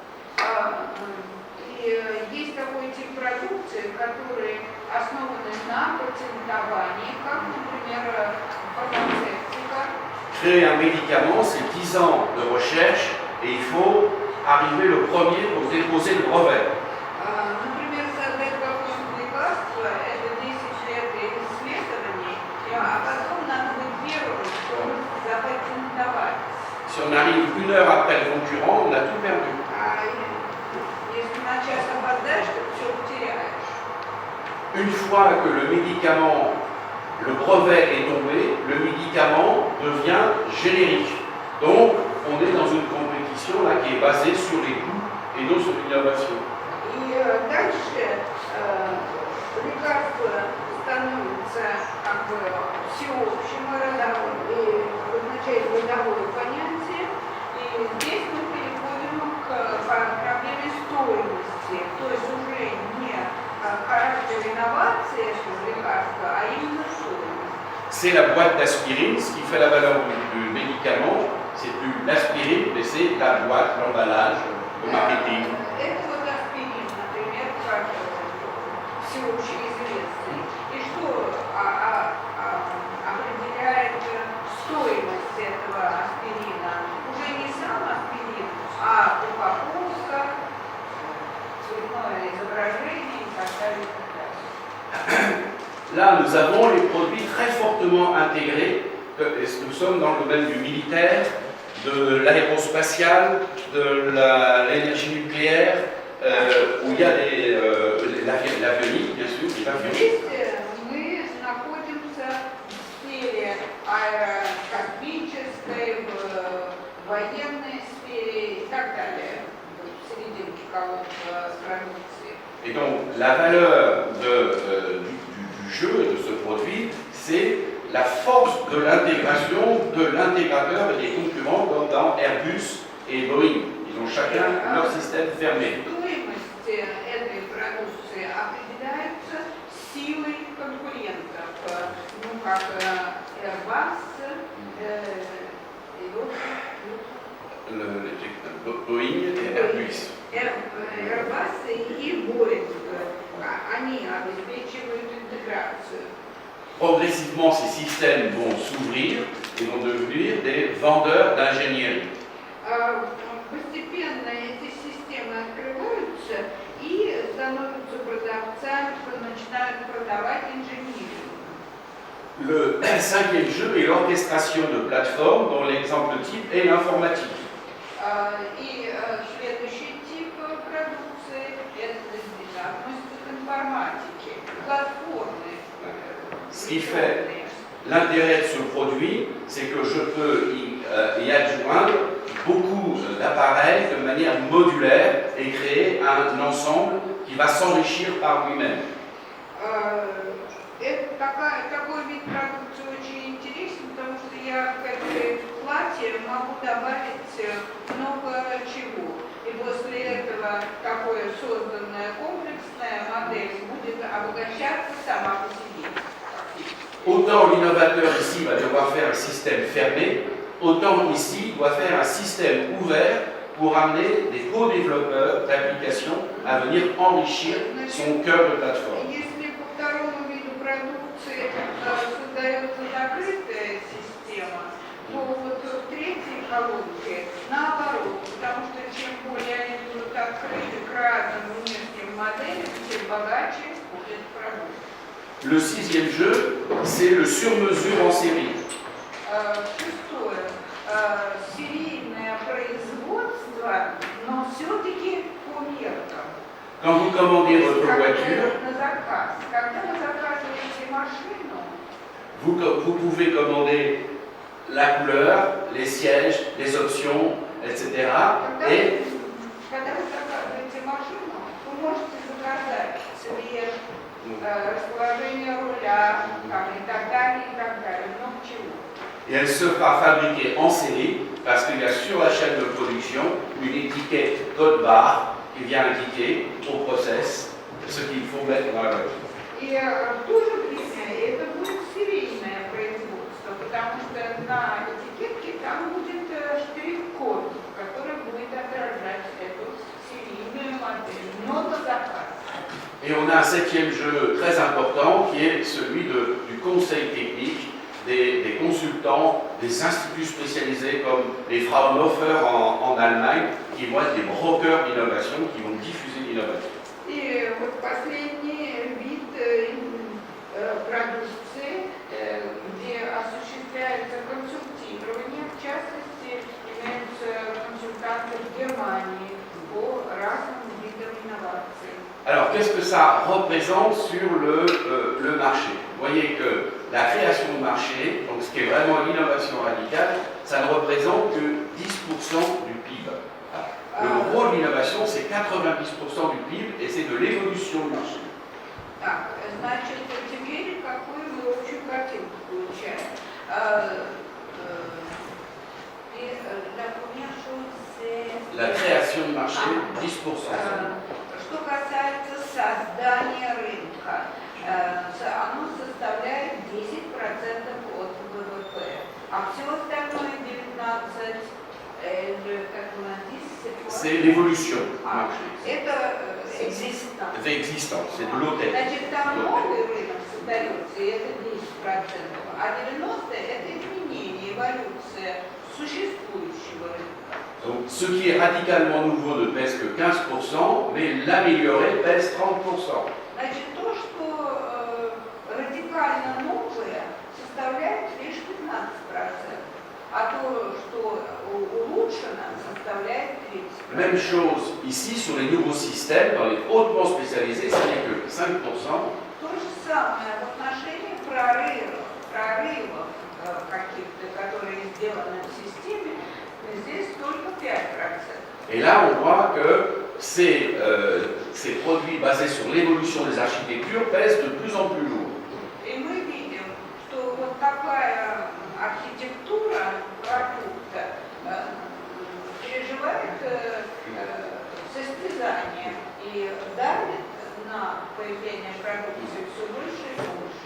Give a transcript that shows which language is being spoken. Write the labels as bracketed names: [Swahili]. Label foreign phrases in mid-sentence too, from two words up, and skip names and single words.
[Russian] И есть такой тип продукции, которые основаны на патентовании, как, например, фармацевтика. [French] Créer un médicament, c'est 10 ans de recherche et il faut arriver le premier pour déposer le brevet. [Russian] Например, создать какое-нибудь лекарство – это 10 лет исследований, а потом надо быть первым, чтобы запатентовать. [French] Si on arrive 1 heure après le concurrent, on a tout perdu. [Russian] Если [French] une fois que le médicament, le brevet est tombé, le médicament devient générique. Donc, on est dans une compétition là, qui est basée sur les coûts et non sur l'innovation. [Russian] И дальше лекарство становится как бы всеобщим родовым и означает родовое понятие. И здесь мы переходим к проблеме стоимости, то есть уже не характер инновации этого лекарства, а именно стоимость. [French] C'est la boîte d'aspirine, ce qui fait la valeur du médicament, c'est plus l'aspirine, mais c'est la boîte, l'emballage, le marketing. [Russian] Это вот аспирин, например, как всеобщеизвестный. И что определяет стоимость этого аспирина? Уже не сам аспирин, а упаковка, цветное изображение и так далее. [French] Là, nous avons les produits très fortement intégrés. Nous sommes dans le domaine du militaire, de l'aérospatial, de l'énergie nucléaire, où il y a l'avionique, bien sûr, les avions. [Russian] Здесь мы находимся в сфере аэрокосмической, в военной сфере и так далее, в серединке колонны продукции. [French] Et donc, la valeur du jeu, de ce produit, c'est la force de l'intégration de l'intégrateur et des concurrents comme dans Airbus et Boeing. Ils ont chacun leur système fermé. [Russian] Стоимость этой продукции определяется силой конкурентов, ну как Airbus [French] Boeing et Airbus. [Russian] Airbus и Boeing, они обеспечивают интеграцию. [French] Progressivement, ces systèmes vont s'ouvrir et vont devenir des vendeurs d'ingénierie. [Russian] Постепенно эти системы открываются и становятся продавцами, начинают продавать инженерию. [French] Le cinquième jeu est l'orchestration de plateformes dont l'exemple type est l'informatique. [Russian] И следующий тип продукции это относится к информатике, платформы. [French] Ce qui fait l'intérêt de ce produit, c'est que je peux y adjoindre beaucoup d'appareils de manière modulaire et créer un ensemble qui va s'enrichir par lui-même. [Russian] Такой вид продукции очень интересен, потому что я к этой плате могу добавить много чего. И после этого такое созданная комплексная модель будет обогащаться сама по себе. [French] Autant l'innovateur ici va devoir faire un système fermé, autant ici il doit faire un système ouvert pour amener des co-développeurs d'applications à venir enrichir son cœur de plateforme. [Russian] Если по второму виду продукции создается закрытая система, то вот в третьей колонке наоборот, потому что чем более они будут открыты к разным внешним моделям, тем богаче будет продукт. [French] Le sixième jeu, c'est le sur-mesure en série. [Russian] Шестое. Серийное производство, но все-таки по меркам. [French] Quand vous commandez votre voiture, [Russian] На заказ. Когда вы заказываете машину, [French] vous pouvez commander la couleur, les sièges, les options, etc. Et [Russian] когда вы заказываете машину, вы можете заказать цвет, расположение руля, там, и так далее, много чего. [French] et elle sera fabriquée en série parce qu'il y a sur la chaîne de production une étiquette code barre qui vient indiquer au process ce qu'il faut mettre dans la voiture. [Russian] И в то же время это будет серийное производство, потому что на этикетке там будет штрих-код, который будет отражать эту серийную модель, но на заказ. [French] Et on a un septième jeu très important qui est celui du conseil technique, des consultants, des instituts spécialisés comme les Fraunhofer en Allemagne, qui vont être des brokers d'innovation, qui vont diffuser l'innovation. [Russian] И вот последний вид продукции, где осуществляется консультирование, в частности, имеются консультанты в Германии по разным видам инноваций. [French] Alors, Alors, qu'est-ce que ça représente sur le marché? Vous voyez que la création de marché, donc ce qui est vraiment l'innovation radicale, ça ne représente que 10% du PIB. Le gros de l'innovation, c'est 90% du PIB et c'est de l'évolution du marché. [Russian] Так, значит, теперь какую мы общую картинку получаем? [French] La création de marché, 10%. [Russian] Что касается создания рынка, оно составляет 10% от ВВП, а все остальное 19%. [French] C'est l'évolution du marché. [Russian] Это existence. [French] C'est existant, c'est de l'hôtel. [Russian] Значит, там новый рынок создается, и это 10%, а 90% это изменение, эволюция существующего рынка. [French] Donc, ce qui est radicalement nouveau ne pèse que 15%, mais l'amélioré pèse 30%. [Russian] Значит, то, что радикально новое, составляет лишь 15%, а то, что улучшено, составляет 30%. [French] Même chose ici sur les nouveaux systèmes, dans les hautement spécialisés, ça n'est que 5%. [Russian] То же самое в отношении прорывов каких-то, которые сделаны в системе, здесь только 5%. [French] Et là, on voit que ces produits basés sur l'évolution des architectures pèsent de plus en plus lourd. [Russian] И мы видим, что вот такая архитектура продукта переживает состязание и давит на появление продукции все больше и больше.